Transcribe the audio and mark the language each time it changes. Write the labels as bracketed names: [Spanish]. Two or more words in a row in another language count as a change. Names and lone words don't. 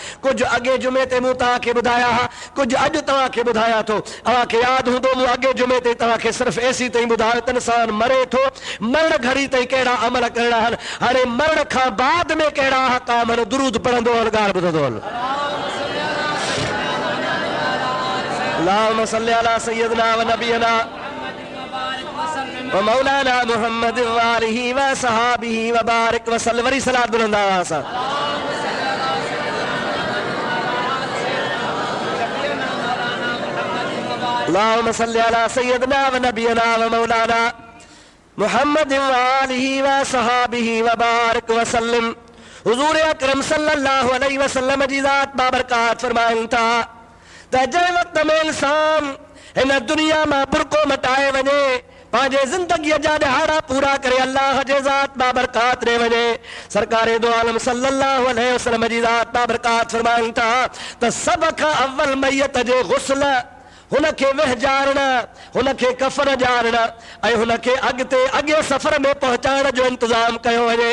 [Sindhi] कुझु अॻे जुमे ते मूं तव्हांखे ॿुधाया हुआ, कुझु अॼु तव्हांखे ॿुधाया थो। तव्हांखे यादि हूंदो मूं अॻे जुमे ते तव्हांखे सिर्फ़ु एसी ताईं ॿुधायो त इंसानु मरे थो, मरण घड़ी ताईं कहिड़ा अमल करणा आहिनि, हाणे मरण खां बाद में कहिड़ा अहकाम आहिनि। दुरूद पढ़ंदो हल, ॻाल्हि ॿुधंदो हल। [Arabic] اللهم صل على سيدنا ونبينا ومولانا محمد وآله وصحبه وبارك وسلم. [Sindhi] वरी सलात बुलंदा असां। [Arabic] اللهم صل على سيدنا ونبينا ومولانا محمد وآله وصحبه وبارك وسلم. [Sindhi] हुजूर अकरम [Arabic] صلى الله عليه وسلم [Sindhi] जी ज़ात बाबरकात फरमाइनि था त जंहिं वक़्त में इंसान हिन दुनिया मां बुरको मटाए वञे, पंहिंजे ज़िंदगीअ जा ॾहाड़ा पूरा करे अल्लाह जे ज़ात बाबरकात ॾे वञे, सरकारे दो आलम [Arabic] صلى الله عليه وسلم [Sindhi] जी ज़ात बाबरकात फरमाइनि था त सभ खां अव्वल मैयत जे गुस्ल, हुनखे वहजारण, हुनखे कफन ॼाणण ऐं हुनखे अॻे सफ़र में पहुचाइण जो इंतज़ाम कयो वञे।